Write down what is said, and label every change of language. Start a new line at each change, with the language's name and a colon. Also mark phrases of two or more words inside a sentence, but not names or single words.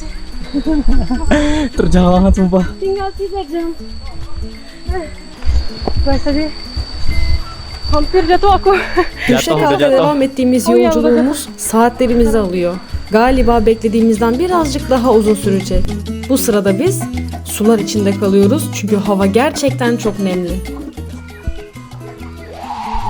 Indonesian: Terjal banget sumpah. Tinggal 3 jam. Guys tadi hampir jatuh aku.
Turkish: Düşe kalka devam ettiğimiz yolculuğumuz saatlerimizi alıyor. Galiba beklediğimizden birazcık daha uzun sürecek. Bu sırada biz sular içinde kalıyoruz çünkü hava gerçekten çok nemli.